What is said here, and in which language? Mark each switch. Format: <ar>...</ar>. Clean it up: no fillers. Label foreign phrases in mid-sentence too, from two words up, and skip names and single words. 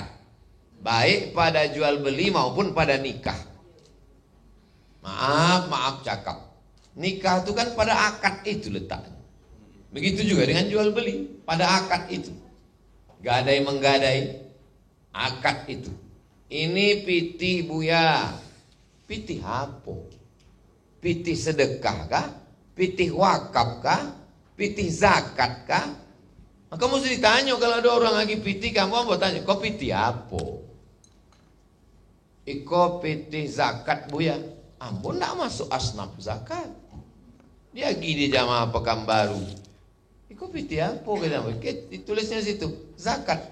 <id>Baik pada jual beli maupun pada nikah. Maaf cakap. Nikah itu kan pada akad itu letaknya. Begitu juga dengan jual beli, pada akad itu. Gadai menggadai, akad itu. Ini pitih Buya. Pitih apa? Pitih sedekah kah? Pitih wakaf kah? Pitih zakat kah? Maka mesti ditanya, kalau ada orang lagi pitih, kamu mau tanya, kau pitih apa?</id> <min>Iko pitih zakat Buya.</min> <id>Ampun, tidak masuk asnaf zakat. Dia pergi di jamaah Pekanbaru.</id> <min>Iko pitih</min> <id>apa? Ditulisnya situ, zakat.</id>